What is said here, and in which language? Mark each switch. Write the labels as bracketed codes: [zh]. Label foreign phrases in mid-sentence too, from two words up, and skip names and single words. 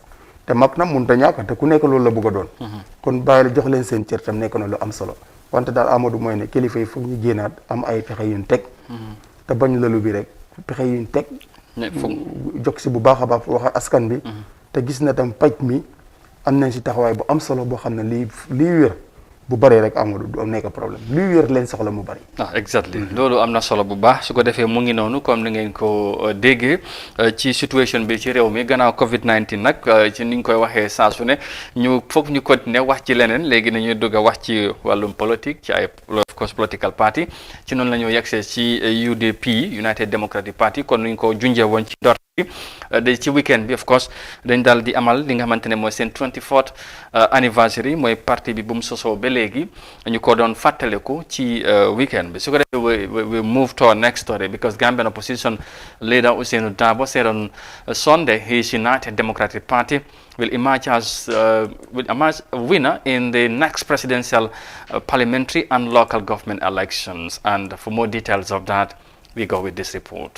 [wo] te mag na mënut a ñàkk te ku nekk loolu la bëgg a doon kon bàyyi la jox leen seen cër tam nekk na lu am solo wante daal Amadou mooy ne kilifa yi foog ñu génnaat am ay pexe yuñ teg te bañ lalu bi rek pexe yuñ teg jog si bu baax a baax wax askan bi te gis na tam paj mi am nañ si taxawaay bu am solo boo xam ne lii wér bu bëree rek Amadou du am nekk problème lii wér leen soxla mu bëri. Exactly loolu am na solo bu baax su ko defee mu ngi noonu comme ni ngeen ko déggee ci situation bi ci réew mi gannaaw COVID-19 nag ci ni ñu koy waxee saa su ne ñu foog ñu continuer wax ci leneen léegi nañuy dugg a wax ci wàllum politique ci ay [en] of course political party [wo] ci noonu la ñu yegsee ci UDP United Democratic Party kon ni ñu ko junjee woon ci ndort de ci weekend bi [en] of course [wo] dañ daal di amal li nga xamante ne mooy seen [en] 24th anniversary [wo] mooy parti bi bu mu sosoo ba léegi ñu ko doon fàttaliku ci weekend bi su ko defee [en] we move to our next story because Gambian opposition leader Ousainou Darboe said on Sunday his United Democratic Party will emerge as a winner in the next presidential, parliamentary and local government elections. And for more details of that, we go with this report.